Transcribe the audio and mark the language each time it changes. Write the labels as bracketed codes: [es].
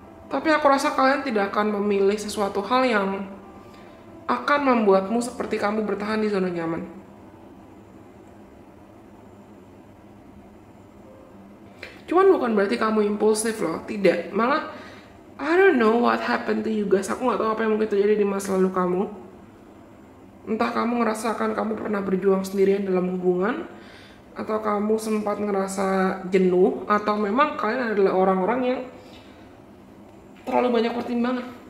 [id] Tapi aku rasa kalian tidak akan memilih sesuatu hal yang akan membuatmu seperti kamu bertahan di zona nyaman. Cuman bukan berarti kamu impulsif loh, tidak. [en] Malah, I don't know what happened to you guys. [id] Aku gak tahu apa yang mungkin terjadi di masa lalu kamu. Entah kamu ngerasakan kamu pernah berjuang sendirian dalam hubungan, atau kamu sempat ngerasa jenuh, atau memang kalian adalah orang-orang yang terlalu banyak pertimbangan.